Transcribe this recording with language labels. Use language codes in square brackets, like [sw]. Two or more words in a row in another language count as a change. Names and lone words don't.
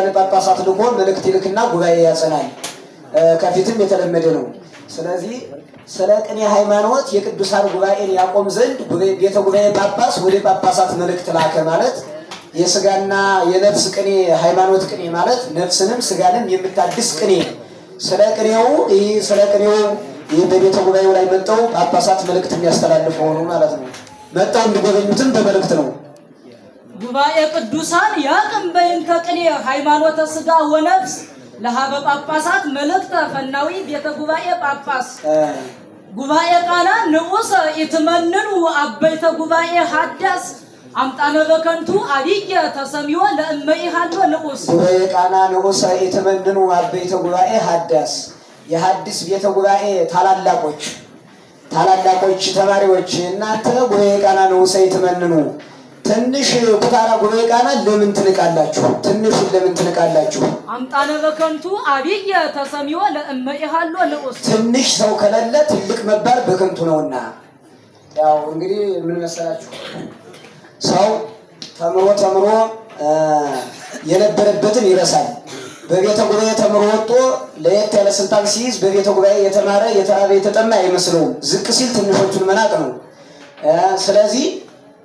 [am] ጳጳሳት ልኮ መልእክት ይልክና ጉባኤ ያጸናል። ከፊትም የተለመደ ነው። ስለዚህ ስለ ቅኔ ሃይማኖት የቅዱሳን ጉባኤን ያቆም ዘንድ ቤተ ጉባኤ ጳጳስ ወደ ጳጳሳት መልእክት ላከ ማለት የስጋና የነፍስ ቅኔ ሃይማኖት ቅኔ ማለት ነፍስንም ስጋንም የምታድስ ቅኔ ስለ ቅኔው በቤተ ጉባኤው ላይ መጣው ጳጳሳት መልእክት የሚያስተላልፉ ሆኖ ማለት ነው። መጣው እንዲጎበኙትም በመልእክት ነው። [gez] ጉባኤ ቅዱሳን ያቅም በይንተ ቅኔ ሃይማኖተ ስጋ ወነፍስ ለሃበ ጳጳሳት መልእክተ ፈናዊ ቤተ ጉባኤ ጳጳስ ጉባኤ ቃና ንዑስ ኢትመንኑ አበይተ ጉባኤ ሐዳስ አምጣነ በከንቱ አብየ ተሰሚዮ ለእመይሃሎ ንዑስ ጉባኤ ቃና ንዑስ ኢትመንኑ አበይተ ጉባኤ ሐዳስ [am] የሐዲስ ቤተ ጉባኤ ታላላቆች ተማሪዎች እናንተ [gez] ጉባኤ ቃና ንዑስ ኢትመንኑ [am] ትንሽ ኩታራ ጉባኤ ቃና ለምን ትንቃላችሁ? ትንሽ ለምን ትንቃላችሁ? [gez] አምጣነ በከንቱ አብየ ተሰሚዮ ለእመይሃሎ ንዑስ [am] ትንሽ ሰው ከሌለ ትልቅ መባል በከንቱ ነውና። ያው እንግዲህ ምን መሰላችሁ ሰው ተምሮ የነበረበትን ይረሳል። በቤተ ጉባኤ ተምሮ ወጥቶ ለየት ያለ ስልጣን ሲይዝ በቤተ ጉባኤ የተማረ የተራበ የተጠማ አይመስለውም። ዝቅ ሲል ትንሾቹን መናቅ ነው። ስለዚህ